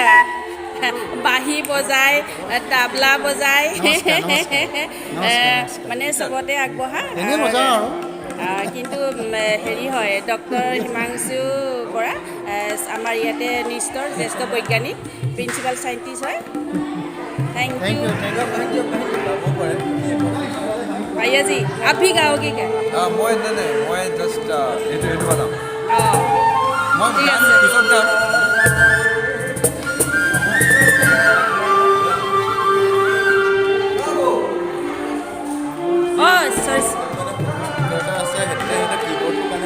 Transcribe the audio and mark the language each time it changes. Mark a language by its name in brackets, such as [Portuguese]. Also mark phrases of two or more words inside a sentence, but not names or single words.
[Assamese] বাঁহী বজায়, তাবলা বজায়, মানে চবতে আগবঢ়া, কিন্তু হেৰি হয় ডক্টৰ হিমাংশু বৰা আমাৰ ইয়াতে নিষ্ঠৰ জ্যেষ্ঠ বৈজ্ঞানিক [English] principal scientist [Assamese] হয়। [English] thank you. [Hindi] भैया जी आप भी गाओगे क्या? [Assamese] মই জাষ্ট এইটো বনাম। মই ঠিক গান আছে। পিছত গাম। सॉरी আছে সেইটো কীবোৰ্ডটো কাৰণে